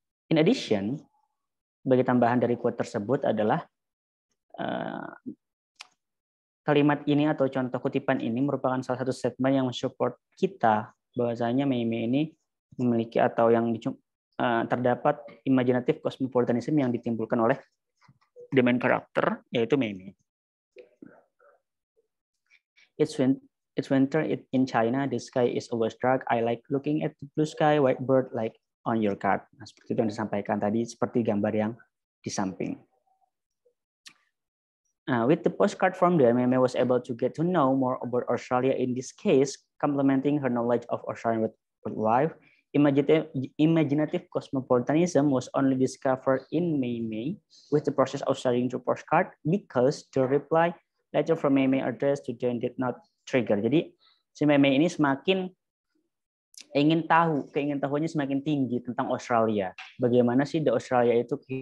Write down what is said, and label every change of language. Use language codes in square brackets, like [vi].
[en] In addition, [id] sebagai tambahan dari quote tersebut adalah kalimat ini atau contoh kutipan ini merupakan salah satu statement yang mensupport kita bahwasanya Mei Mei ini memiliki atau yang terdapat imaginative cosmopolitanism yang ditimbulkan oleh [en] the main character, [id] yaitu Mei Mei. [en] It's winter in China, the sky is always dark. I like looking at the blue sky, white bird like on your card. [id] Nah, seperti itu yang disampaikan tadi, seperti gambar yang di samping. [en] With the postcard from there, Mei Mei was able to get to know more about Australia. In this case, complementing her knowledge of Australian wildlife, imaginative cosmopolitanism was only discovered in Mei Mei with the process of studying the postcard, because the reply letter from Mei Mei addressed to Dan did not trigger. [id] Jadi si Mei Mei ini semakin ingin tahu, keingin tahuannya semakin tinggi tentang Australia. Bagaimana sih di Australia itu